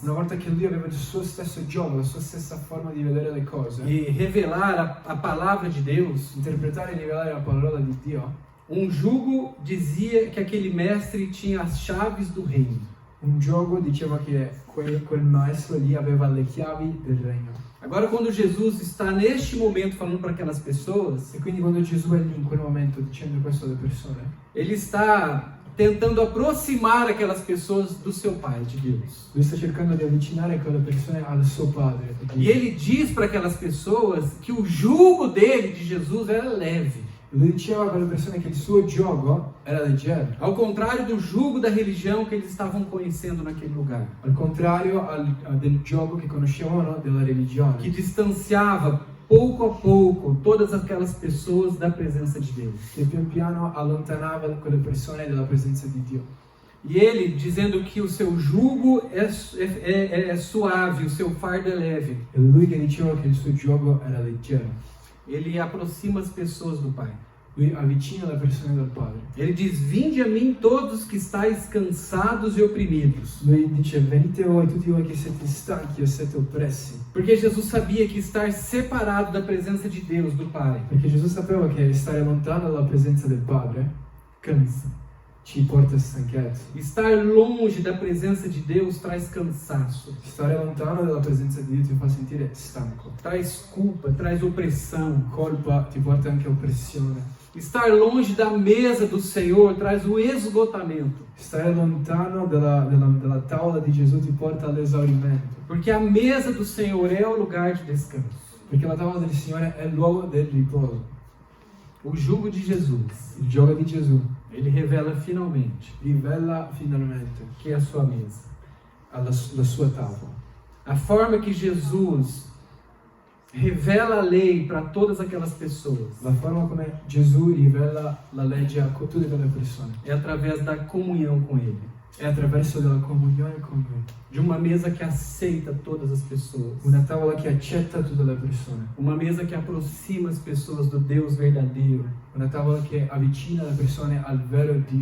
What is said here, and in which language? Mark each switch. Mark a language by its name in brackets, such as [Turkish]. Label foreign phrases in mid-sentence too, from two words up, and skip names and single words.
[Italian] Una volta che lui aveva il suo stesso gioco, la sua stessa forma di vedere le cose, [Portuguese] e revelar a palavra de Deus, [Italian] interpretare e rivelare la parola di Dio, [Portuguese] um jugo dizia que aquele mestre tinha as chaves do reino. [Italian] un gioco diceva che quel maestro lì aveva le chiavi del regno. [Portuguese] Agora, quando Jesus está neste momento falando para aquelas pessoas, [Italian] E quindi quando Gesù è lì in quel momento dicendo questo alle persone, [Portuguese] ele está tentando aproximar aquelas pessoas do seu Pai, de Deus. [Italian] Lui sta cercando di avvicinare quelle persone al suo Padre. [Portuguese] E ele diz para aquelas pessoas que o jugo dele, de Jesus, era leve. [Italian] Lui diceva a quelle persone che il suo gioco era leggero, [Portuguese] Ao contrário do jugo da religião que eles estavam conhecendo naquele lugar. [Italian] al contrario del gioco che conoscevano della religione, [Portuguese] Que distanciava pouco a pouco todas aquelas pessoas da presença de Deus. [Italian] che pian piano allontanava quelle persone dalla presenza di Dio. [Portuguese] E ele dizendo que o seu jugo é suave, o seu fardo é leve. [Italian] E lui che diceva che il suo gioco era leggero. [Portuguese] Ele aproxima as pessoas do Pai. [Italian] Lui avvicina le persone dal Padre. [Portuguese] Ele diz: vinde a mim todos que estáis cansados e oprimidos. [Italian] Lui dice: venite voi tutti voi che siete stanchi e siete oppressi. [Portuguese] Porque Jesus sabia que estar separado da presença de Deus, do Pai, [Italian] Perché Gesù sapeva che stare lontano dalla presenza del Padre [Portuguese] cansa. [Italian] ci porta a stanchezza. [Portuguese] Estar longe da presença de Deus traz cansaço, [Italian] Stare lontano dalla presenza di Dio ti fa sentire stanco. [Portuguese] traz culpa, traz opressão. [Italian] Colpa ti porta anche a oppressione. [Portuguese] Estar longe da mesa do Senhor traz o esgotamento. [Italian] Stare lontano dalla tavola di Gesù ti porta all'esaurimento. [Portuguese] Porque a mesa do Senhor é o lugar de descanso. [Italian] Perché la tavola del Signore è il luogo del riposo. [Portuguese] O jugo de Jesus, [Italian] Il gioco di Gesù [Portuguese] ele revela finalmente [Italian] rivela finalmente [Portuguese] que é a sua mesa. [Italian] la sua tavola. [Portuguese] A forma que Jesus revela a lei para todas aquelas pessoas [Italian] La forma come Gesù rivela la legge a tutte quelle persone [Portuguese] é através da comunhão com Ele. [Italian] è attraverso della comunione con Lui. [Portuguese] De uma mesa que aceita todas as pessoas. [Italian] Una tavola che accetta tutte le persone. [Portuguese] Uma mesa que aproxima as pessoas do Deus verdadeiro. [Italian] Una tavola che avvicina le persone al vero Dio.